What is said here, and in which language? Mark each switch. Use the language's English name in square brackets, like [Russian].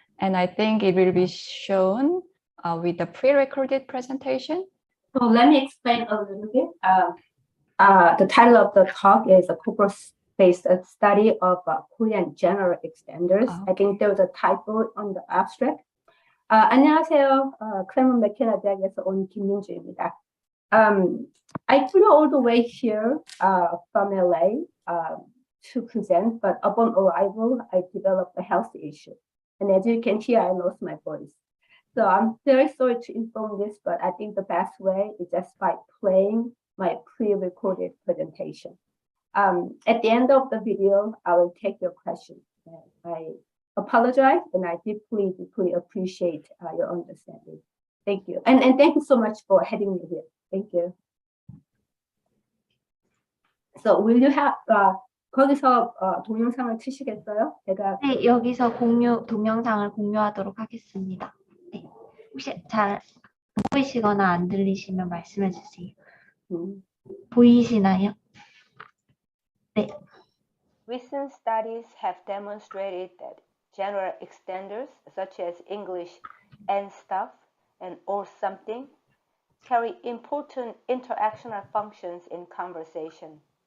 [English] And I think it will be shown with the pre-recorded presentation. So let me explain a little bit. The title of the talk is a corpus-based study of Korean general extenders. I think there was a typo on the abstract. [Korean] 안녕하세요. 클레몬 맥케나 대학에서 온 김민주입니다. [English] I flew all the way here from LA to present, but upon arrival, I developed a health issue. And as you can hear, I lost my voice. So I'm very sorry to inform this, but I think the best way is just by playing my pre-recorded presentation. At the end of the video, I will take your questions. I apologize, and I deeply, deeply appreciate your understanding. Thank you. And thank you so much for having me here. Thank you. So will you have [Korean] 거기서 동영상을 트시겠어요? 제가 네, 여기서 동영상을 공유하도록 하겠습니다. 네, 혹시 잘 안 보이시거나 안 들리시면 말씀해 주세요. 보이시나요? 네. [English] Recent studies have demonstrated that general extenders such as English and stuff and or something carry important interactional functions in conversation.